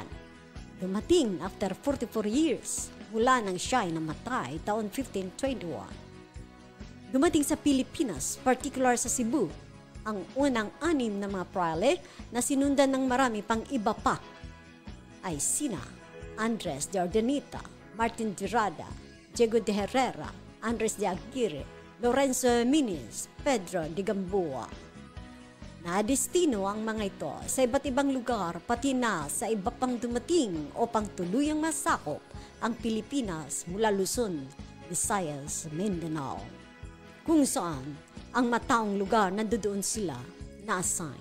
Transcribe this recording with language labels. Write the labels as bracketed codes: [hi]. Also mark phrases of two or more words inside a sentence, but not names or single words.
[tl] Dumating [en] after 44 years [tl] mula nang siya ay namatay taon 1521. Dumating sa Pilipinas, particular sa Cebu, ang unang 6 na mga praile na sinundan ng marami pang iba pa ay sina Andres de Ordanita, Martin de Rada, Diego de Herrera, Andres de Aguirre, Lorenzo Miniz, Pedro de Gamboa. Nadestino ang mga ito sa iba't ibang lugar pati na sa iba pang dumating upang tuluyang masakop ang Pilipinas mula Luzon, Visayas, Mindanao, kung saan ang mataong lugar nandoon sila na-assign.